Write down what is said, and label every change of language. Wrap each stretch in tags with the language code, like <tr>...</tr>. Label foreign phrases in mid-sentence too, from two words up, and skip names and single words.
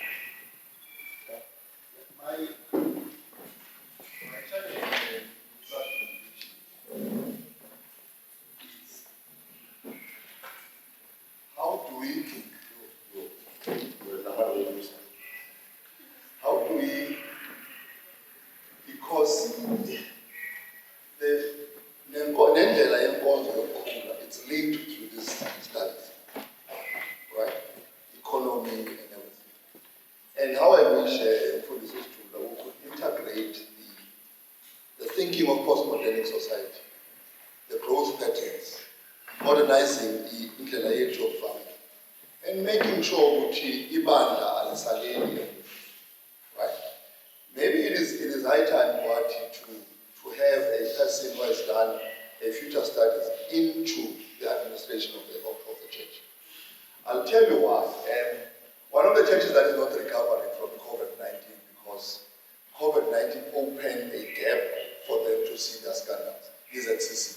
<en>My challenge is how do we because</en> <xh>nendlela yenkonzo yokukhula,</xh> <en>it's linked to this studies, right? Economy and everything. And how I wish for this is true, that we could integrate the thinking of postmodern society, the growth patterns, modernizing</en> <xh>indlela yethu yokuvama,</xh> <en>and making sure</en> <xh>ukuthi ibandla alisaleli,</xh> <en>right? Maybe it is high time to have a person who has done a future studies into the administration of the church. I'll tell you why. One of the churches that is not recovering from COVID-19 because COVID-19 opened a gap for them to see their scandals is NCC.</en>